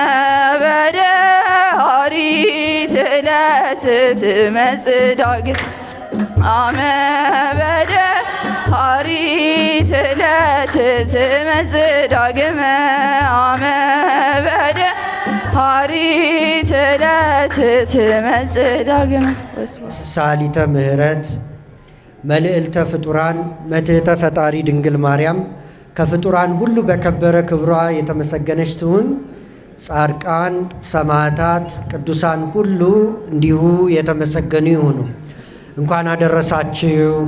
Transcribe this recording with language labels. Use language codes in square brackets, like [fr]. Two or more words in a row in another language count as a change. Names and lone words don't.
[gez] በደኃሪት ዕለት ትመጽእ ዳግመ አመ በደኃሪት ዕለት ትመጽእ ዳግመ አመ በደኃሪት ዕለት ትመጽእ ዳግመ። ሰዓሊተ ምሕረት መልዕልተ ፍጡራን መትሕተ ፈጣሪ ድንግል ማርያም [am] ከፍጡራን ሁሉ በከበረ ክብሯ የተመሰገነች ትሁን። ጻድቃን፣ ሰማዕታት፣ ቅዱሳን ሁሉ እንዲሁ የተመሰገኑ ይሁኑ። እንኳን አደረሳችሁ።